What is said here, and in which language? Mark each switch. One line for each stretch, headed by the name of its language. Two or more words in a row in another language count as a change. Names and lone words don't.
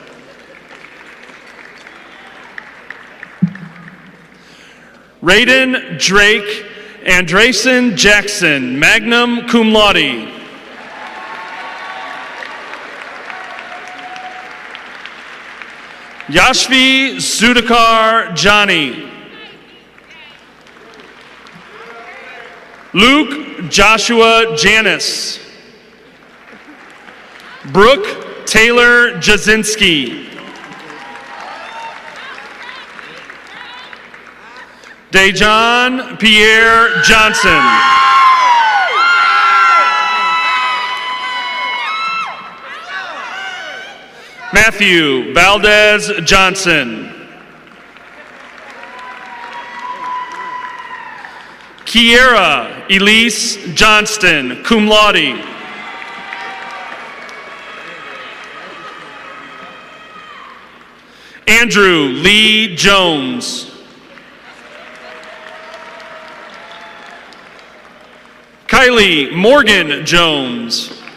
English: Raiden Drake Andresen Jackson,
Latin: magna cum laude.
English: Yashvi Zudakar Johnny. Luke Joshua Janis. Brooke Taylor Jasinski. Dejan Pierre Johnson. Matthew Valdez Johnson. Kiera Elise Johnston,
Latin: cum laude.
English: Andrew Lee Jones. Kylie Morgan Jones.